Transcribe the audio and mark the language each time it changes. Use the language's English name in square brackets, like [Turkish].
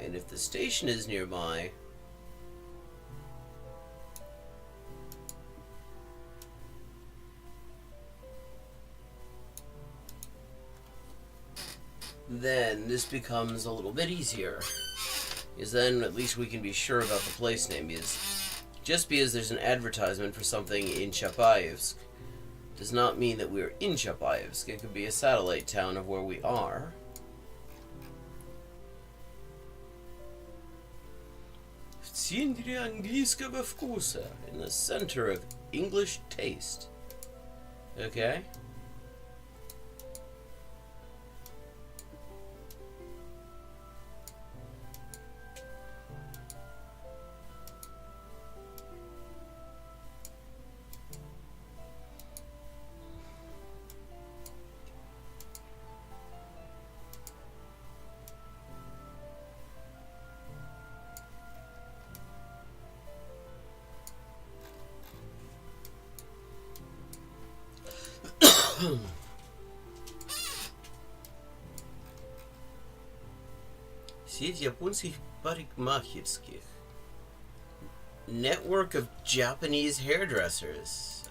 [English] And if the station is nearby, then this becomes a little bit easier. Because then at least we can be sure about the place name. Because just because there's an advertisement for something in Chapayevsk does not mean that we're in Chapayevsk. It could be a satellite town of where we are. [Russian] В центре английского вкуса. [English] In the center of English taste. Okay? [Russian] Сеть японских парикмахерских. [English] Network of Japanese hairdressers.